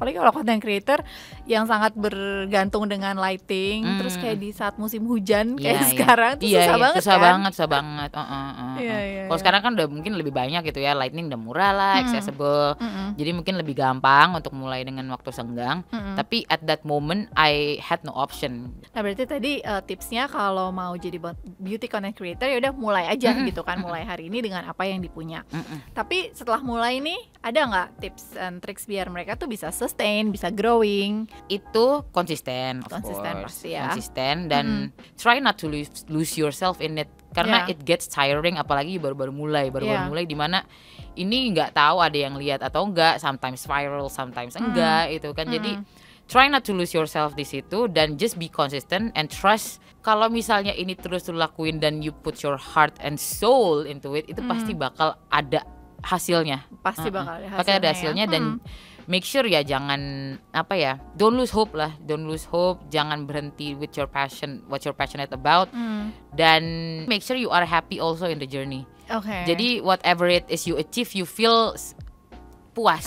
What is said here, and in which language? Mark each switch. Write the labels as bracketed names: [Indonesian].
[Indonesian] Apalagi kalau content creator yang sangat bergantung dengan lighting, terus kayak di saat musim hujan kayak sekarang itu susah banget kan. Susah banget. Kalau sekarang kan udah mungkin lebih banyak gitu ya, lighting udah murah lah, accessible. Jadi mungkin lebih gampang untuk mulai dengan waktu senggang. [English] Tapi at that moment I had no option. [Indonesian] Nah, berarti tadi tipsnya kalau mau jadi beauty content creator ya udah mulai aja gitu kan, mulai hari ini dengan apa yang dipunya. Tapi setelah mulai nih ada nggak tips and tricks biar mereka tuh bisa sustain, bisa growing? Itu konsisten pasti ya. Konsisten dan [English] try not to lose yourself in it, [Indonesian] karena [English] it gets tiring, [Indonesian] apalagi baru-baru mulai di mana ini nggak tahu ada yang lihat atau enggak, sometimes viral, sometimes enggak itu kan. [English] Jadi try not to lose yourself [Indonesian] di situ dan [English] just be consistent and trust. [Indonesian] Kalau misalnya ini terus lu lakuin dan [English] you put your heart and soul into it, [Indonesian] itu pasti bakal ada hasilnya. Pasti bakal ada hasilnya, [English] dan make sure ya jangan don't lose hope, [Indonesian] jangan berhenti [English] with your passion, what you're passionate about, dan make sure you are happy also in the journey. Jadi whatever it is you achieve, you feel puas.